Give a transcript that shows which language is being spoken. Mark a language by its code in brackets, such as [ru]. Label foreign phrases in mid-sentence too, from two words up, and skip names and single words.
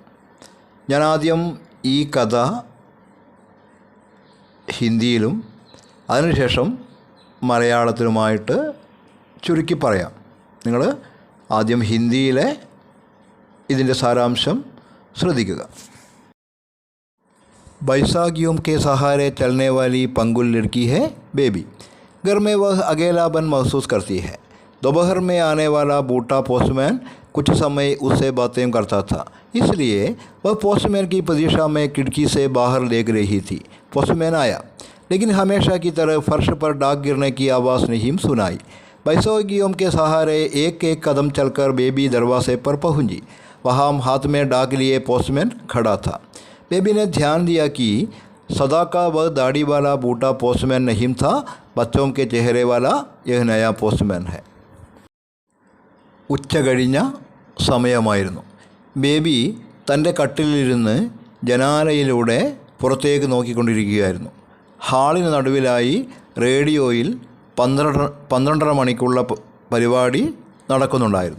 [ml] ഞാൻ ആദ്യം ഈ കഥ ഹിന്ദിയിലും അതിനുശേഷം മലയാളത്തിലുമായിട്ട് ചുരുക്കി പറയാം. നിങ്ങൾ ആദ്യം ഹിന്ദിയിലെ ഇതിൻ്റെ സാരാംശം ശ്രദ്ധിക്കുക. [hi] बैसाखियों के सहारे चलने वाली पंगुल लड़की है बेबी. घर में वह अकेलापन महसूस करती है. दोपहर में आने वाला बूटा पोस्टमैन कुछ समय उससे बातें करता था, इसलिए वह पोस्टमैन की प्रतीक्षा में खिड़की से बाहर देख रही थी. पोस्टमैन आया, लेकिन हमेशा की तरह फर्श पर डाक गिरने की आवाज़ नहीं सुनाई. बैसाखियों के सहारे एक एक कदम चलकर बेबी दरवाजे पर पहुंची. वहाँ हाथ में डाक लिए पोस्टमैन खड़ा था. बेबी ने ध्यान दिया कि सदा का वह दाढ़ी वाला बूटा पोस्टमैन नहीं था, बच्चों के चेहरे वाला यह नया पोस्टमैन है. [ml] ഉച്ച കഴിഞ്ഞ സമയമായിരുന്നു. ബേബി തൻ്റെ കട്ടിലിരുന്ന് ജനാലയിലൂടെ പുറത്തേക്ക് നോക്കിക്കൊണ്ടിരിക്കുകയായിരുന്നു. ഹാളിന് നടുവിലായി റേഡിയോയിൽ 12:30 മണിക്കുള്ള പരിപാടി നടക്കുന്നുണ്ടായിരുന്നു.